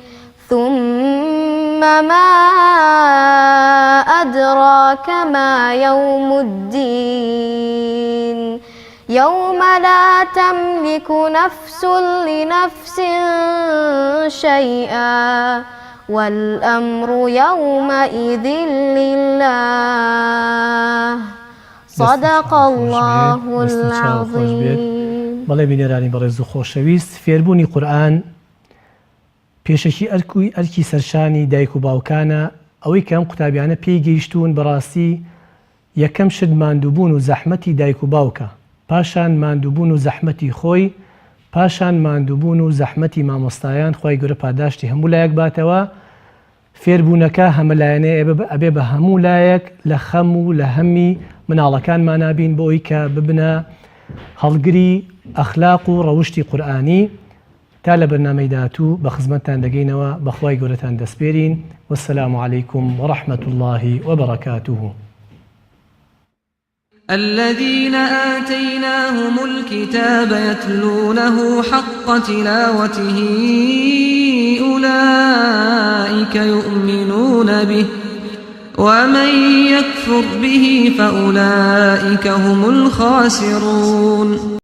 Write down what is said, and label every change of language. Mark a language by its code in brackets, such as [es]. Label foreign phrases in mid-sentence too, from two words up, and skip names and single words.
[ar] ثم ما أدراك ما يوم الدين يوم لا تملك نفس لنفس شيئا والأمر يومئذ لله صدق الله العظيم. [ckb] بەڵێ بینێرانی بەڕێز و خۆشەویست، فێربوونی قورئان پێشەکی ئەرکی سەرشانی دایک و باوکانە. ئەوەی کە ئەم قوتابیانە پێی گەیشتوون بەڕاستی یەکەم شت ماندووبوون و زەحمەتی دایک و باوکە، پاشان ماندووبوون و زەحمەتی خۆی، پاشان ماندووبوون و زەحمەتی مامۆستایان. خی گەورە پاداشتی هەموو لایەک باتەوە. فێربوونەکە هەمەلایەنەیە ئەبێ بە هەموو لایەک لە خەم و لە هەمی مناڵەکانمان نابین بۆ ئەوی کە ببنە هەڵگری ئەخلاق و ڕەوشتی قورئانی. تا لە بەرنامەی داهاتوو بە خزمەتتان دەگەینەوە. بەخوای گەورەتان دەسپێرین. [ar] وەسەلامو عەلەیکم وەڕەحمەت الله وبرکاته. الذين آتيناهم الكتاب يتلونه حق تلاوته أولئك يؤمنون به ومن يكفر به فأولئك هم الخاسرون.